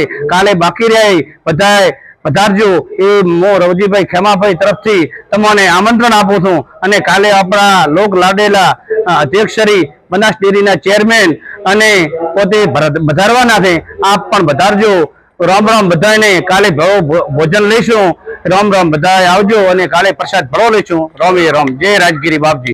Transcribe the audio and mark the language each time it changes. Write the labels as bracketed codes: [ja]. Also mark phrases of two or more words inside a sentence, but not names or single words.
[gu] કાલે બાકી રહે બધાએ પધારજો એ હું રવજીભાઈ ખેમાભાઈ તરફથી તમને આમંત્રણ આપું છું અને કાલે આપણા લોક લાડેલા અધ્યક્ષ શ્રી બનાસ ડેરીના ચેરમેન અને પોતે પધારવાના છે। આપ પણ પધારજો। રામ રામ બધાને। કાલે ભોજન લઈશું। રામ રામ બધાએ આવજો અને કાલે પ્રસાદ ભળો લેશું। [hi] राम राम। जय राजगिरी बापजी।